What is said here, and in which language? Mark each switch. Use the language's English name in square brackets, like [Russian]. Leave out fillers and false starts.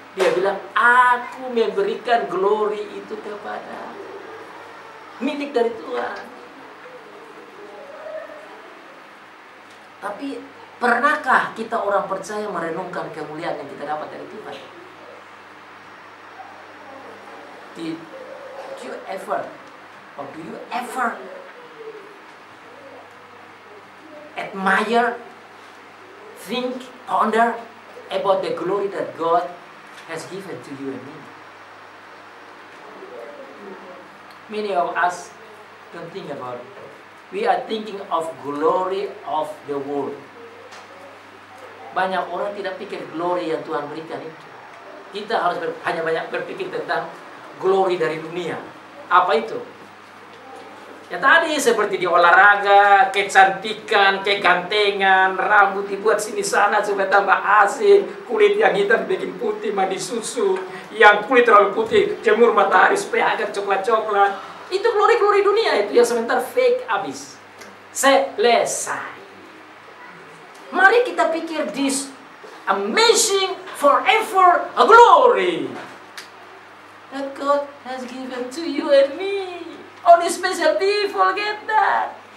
[Indonesian] Dia bilang aku memberikan glory itu kepada milik dari Tuhan. Tapi pernahkah kita orang percaya merenungkan kemuliaan yang kita dapat dari Tuhan? [English] Did you ever, or do you ever admire, think, ponder about the glory that God has given to you and me? Many of us don't think about it. We are thinking of glory of the world. [Indonesian] Banyak orang tidak pikir glory yang Tuhan berikan itu. Kita harus hanya banyak berpikir tentang glory dari dunia. Apa itu? Ya tadi seperti di olahraga, kecantikan, kegantengan, rambut dibuat sini sana supaya tambah asing, kulit yang hitam bikin putih, mandi susu, yang kulit terlalu putih jemur matahari supaya agak coklat-coklat. Itu glory-glory dunia itu yang sebentar fake habis. Selesai. Mari kita pikir [English] this amazing forever a glory that God has given to you and me. Only special people get that.